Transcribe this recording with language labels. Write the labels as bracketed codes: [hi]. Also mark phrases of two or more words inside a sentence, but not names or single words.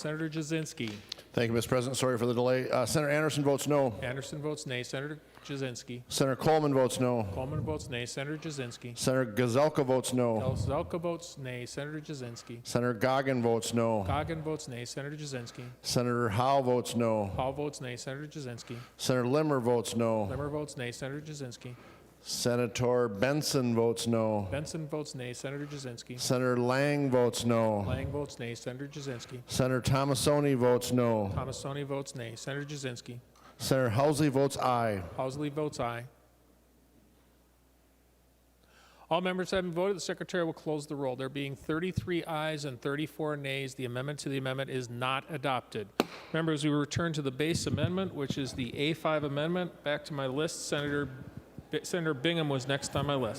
[en] Senator Jasinski. Thank you, Mr. President. Sorry for the delay. Senator Anderson votes no. Anderson votes nay. Senator Jasinski. Senator Coleman votes no. Coleman votes nay. Senator Jasinski. Senator Gazelka votes no. Gazelka votes nay. Senator Jasinski. Senator Goggin votes no. Goggin votes nay. Senator Jasinski. Senator Howe votes no. Powell votes nay. Senator Jasinski. Senator Limmer votes no. Limmer votes nay. Senator Jasinski. Senator Benson votes no. Benson votes nay. Senator Jasinski. Senator Lang votes no. Lang votes nay. Senator Jasinski. Senator Tomasoni votes no. Tomasoni votes nay. Senator Jasinski. Senator Housley votes aye. Housley votes aye. All members having voted, the Secretary will close the roll. There being 33 ayes and 34 nays, the amendment to the amendment is not adopted. Members, we return to the base amendment, which is the A5 amendment. Back to my list, Senator Bingham was next on my list.